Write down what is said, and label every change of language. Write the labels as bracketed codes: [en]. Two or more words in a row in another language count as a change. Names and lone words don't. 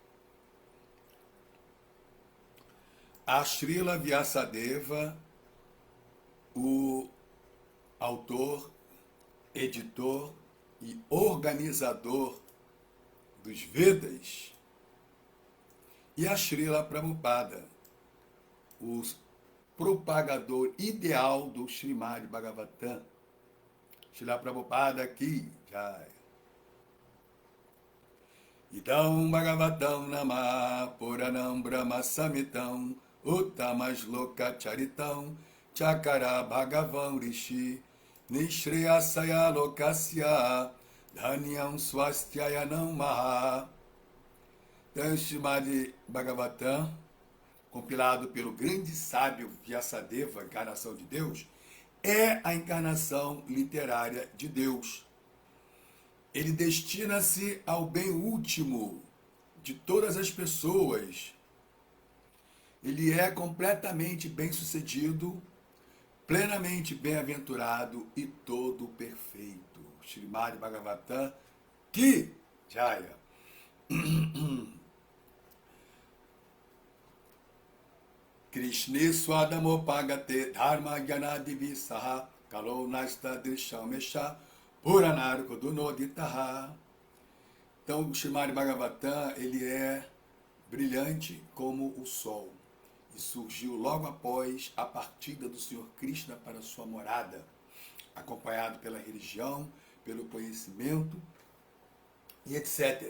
[pt] a Srila Vyasadeva, o autor, editor e organizador dos Vedas, e a Srila Prabhupada, o propagador ideal do Srimad Bhagavatam. Srila Prabhupada aqui, Jai. [sa] इदम् भागवतम् नाम पुराणम् ब्रह्म सम्मितम् उत्तमस् लोक चरितम् चकार भगवान् ऋषि निःश्रेयसाय लोकस्य धन्यम् स्वस्त्ययनम् महा. [pt] Então, Srimad Bhagavatam, compilado pelo grande sábio Vyasadeva, encarnação de Deus, é a encarnação literária de Deus. Ele destina-se ao bem último de todas as pessoas. Ele é completamente bem-sucedido, plenamente bem-aventurado e todo perfeito. [hi] श्रीमद् भागवतम् की जय. [sa] कृष्णे स्वधामोपगते धर्म ज्ञानादिवि सह कलौ नष्ट दृशमेष पुराणार्को दुनोदितः. [pt] Então, o Srimad Bhagavatam, ele é brilhante como o sol e surgiu logo após a partida do Senhor Krishna para sua morada, acompanhado pela religião, pelo conhecimento e etc.